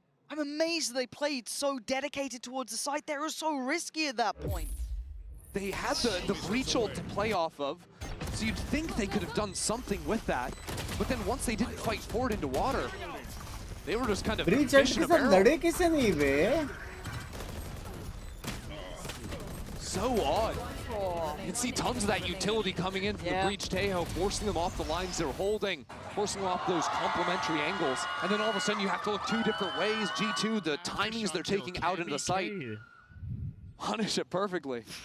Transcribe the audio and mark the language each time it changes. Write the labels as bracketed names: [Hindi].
[English] I'm amazed they played so dedicated towards the site. They were so risky at that point. They had the breach ult to play off of, so you'd think they could have done something with that. But then once they didn't fight forward into water, they were just kind of [Hindi] breach ult के साथ लड़े कैसे नहीं बे? [English] So odd. You can see tons of that utility coming in from the breach Teho, forcing them off the lines they're holding, forcing them off those complementary angles. And then all of a sudden you have to look two different ways. G2, the timings they're taking out into the site, punish it perfectly.